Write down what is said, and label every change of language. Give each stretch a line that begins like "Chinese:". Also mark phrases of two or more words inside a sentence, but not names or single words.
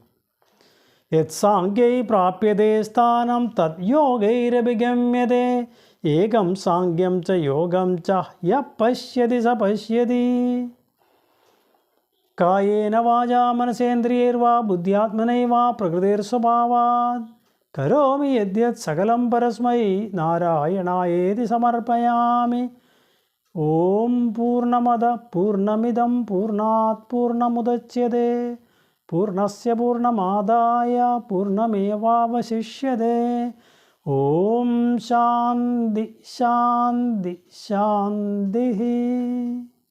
Sanskrit: യത് സാംഖ്യൈ പ്രാപ്യതേ സ്ഥാനം തത് യോഗൈരഭിഗമ്യതേ ഏകം സാംഖ്യം ച യോഗം ച യ പശ്യതി സ പശ്യതി. കായേന വാചാ മനസേന്ദ്രിയൈർവാ ബുദ്ധ്യാത്മനൈവാ പ്രകൃതിർസ്വഭാവാത് കരോമി യദ്യത് സകലം പരസ്മൈ നാരായണായേതി സമർപ്പയാമി. ഓം പൂർണ്ണമദ പൂർണ്ണമിദം പൂർണ്ണാത് പൂർണ്ണമുദച്യതേ പൂർണ്ണസ്യ പൂർണ്ണമാദായ പൂർണ്ണമേവാവശിഷ്യതേ. ഓം ശാന്തി ശാന്തി ശാന്തി.